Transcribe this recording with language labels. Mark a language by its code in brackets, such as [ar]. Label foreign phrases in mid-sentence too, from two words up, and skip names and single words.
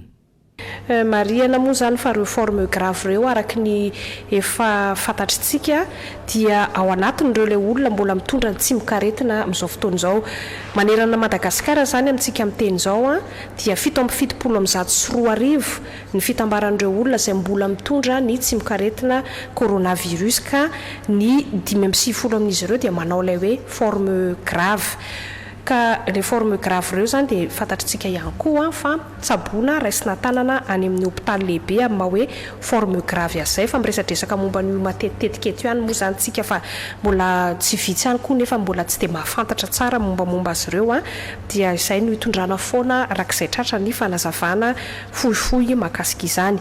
[mg] Mariana moa zany fa reo [fr] forme grave [mg] reo araky ny efa fantatritsika dia ao anatin'ireo le olona mbola mitondra ny tsimikaretina amin'izao fotoana izao. Manerana Madagasikara zany amintsika amin'ny teny izao dia 774 ny fitambaran'ireo olona izay mbola mitondra ny tsimikaretina coronavirus ka ny 570 amin'izy ireo dia manao ilay hoe [fr] forme grave. [mg] Ka [fr] les formes graves [mg] reo zany dia fantatritsika ihany koa fa tsaboana raisina tanana any amin'ny hôpitaly lehibe amin'ny hoe [fr] forme grave [mg] azay fa miresadresaka momba ny matetika eto ihany moa zany tsika fa mbola tsy vitsy ihany koa nefa mbola tsy dia mahafantatra tsara mombamomba azy ireo dia izay no hitondrana foana rak'izay tratra ny fanazavana fohifohy mahakasika izany.